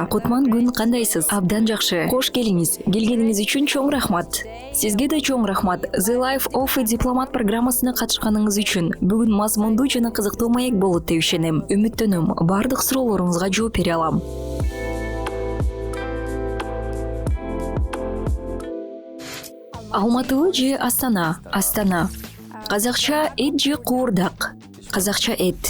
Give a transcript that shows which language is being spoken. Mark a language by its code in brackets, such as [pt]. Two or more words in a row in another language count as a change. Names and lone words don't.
[ky] Кутман күн кандайсыз? Абдан жакшы. Кош келиңиз. Келгениңиз үчүн чоң рахмат. Сизге да чоң рахмат. The Life of a Diplomat программасына катышканыңыз үчүн. Бүгүн мазмундуу жана кызыктуу маек болот деп ишенем. Үмүттөнөм, бардык суроолоруңузга жооп бере алам. Алматыбы же Астана? Астана. Казакча эт же куурдак? Казакча эт.